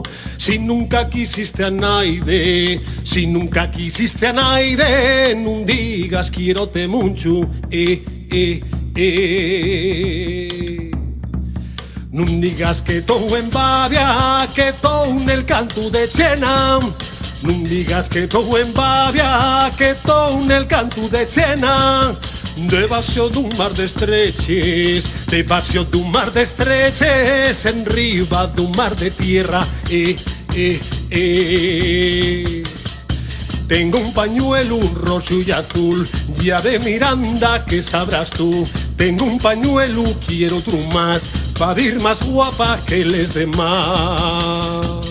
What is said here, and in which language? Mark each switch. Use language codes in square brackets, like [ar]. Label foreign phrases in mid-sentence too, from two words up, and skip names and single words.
[ast] Si nunca quisiste a naide, si nunca quisiste a naide, non digas quierote mucho, Non digas que tou en Bavia, que tou nel canto de Chena. Non digas que tou en Bavia, que tou nel canto de Chena. Debaixo dun mar de estreches, debaixo dun mar de estreches, en riba dun mar de tierra, [es] Tengo un pañuelo, un rojo y azul, ya de Miranda que sabrás tú. Tengo un pañuelo, quiero otro más, para ir más guapa que les demás.